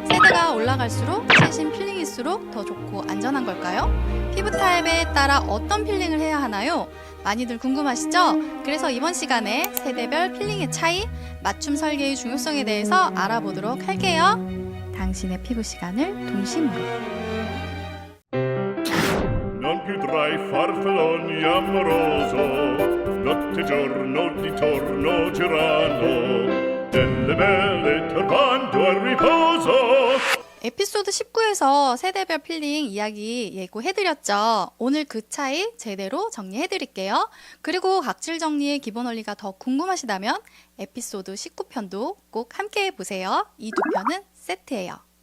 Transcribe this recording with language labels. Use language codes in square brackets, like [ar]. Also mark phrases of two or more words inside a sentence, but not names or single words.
[ko] 세대가 올라갈수록 최신 필링일수록 더 좋고 안전한 걸까요? 피부 타입에 따라 어떤 필링을 해야 하나요? 많이들 궁금하시죠? 그래서 이번 시간에 세대별 필링의 차이, 맞춤 설계의 중요성에 대해서 알아보도록 할게요. 당신의 피부 시간을 동심으로. [it] Non più tra i farfalloni amoroso, notte e giorno di torno girano, delle belle turbando al riposo. [ko] 에피소드 19에서 세대별 필링 이야기 예고해드렸죠. 오늘 그 차이 제대로 정리해드릴게요. 그리고 각질 정리의 기본 원리가 더 궁금하시다면 에피소드 19편도 꼭 함께 해보세요. 이 두 편은 세트예요.